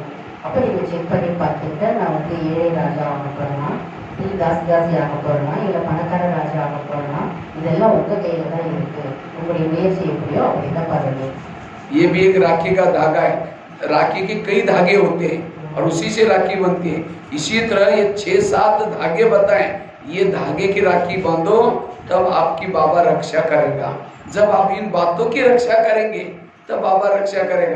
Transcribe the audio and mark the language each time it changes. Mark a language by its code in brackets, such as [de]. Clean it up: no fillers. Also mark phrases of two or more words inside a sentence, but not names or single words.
[ta] அப்போ நீங்க செக் பண்ணி பார்த்துட்டு நான் வந்து ஏழை ராஜா ஆக போறேன்னா, நீ தாசி தாசி ஆக போறேன்னா, இல்லை பணக்கார ராஜா ஆக போறேன்னா, இதெல்லாம் உங்க கையில தான் இருக்கு. உங்களுடைய முயற்சி எப்படியோ அப்படிதான் பாருங்க. [hi] ये भी एक राखी का धागा है। राखी के कई धागे होते हैं और उसी से राखी बनती है। इसी तरह ये 6-7 धागे बताएं, ये धागे की राखी बांधो, तब आपकी बाबा रक्षा करेगा। जब आप इन बातों की रक्षा करेंगे तब बाबा रक्षा करेगा।